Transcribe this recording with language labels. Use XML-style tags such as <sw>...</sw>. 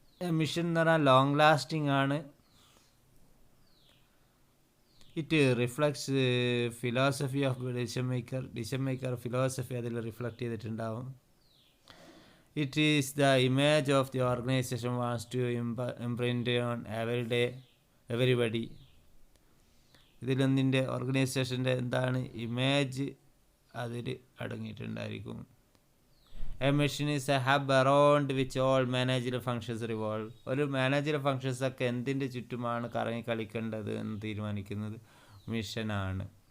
<ml>Mission എന്ന് പറഞ്ഞാൽ long lasting ആണ്.</ml> <en>it reflects philosophy of decision maker philosophy</en> <ml>അതിൽ റിഫ്ലക്റ്റ് ചെയ്തിട്ടുണ്ടാവും.</ml> <en>It is the image of the organization wants to imprint on everybody.</en> <ml>ഇതിലൊന്നിൻ്റെ ഓർഗനൈസേഷൻ്റെ എന്താണ് image അതിൽ അടങ്ങിയിട്ടുണ്ടായിരിക്കും.</ml> <en>A machine is a hub around which all manager functions revolve.</en> <ml>ഒരു manager functions ഒക്കെ എന്തിൻ്റെ ചുറ്റുമാണ് കറങ്ങി കളിക്കേണ്ടത് എന്ന് തീരുമാനിക്കുന്നത് മിഷനാണ്.</ml>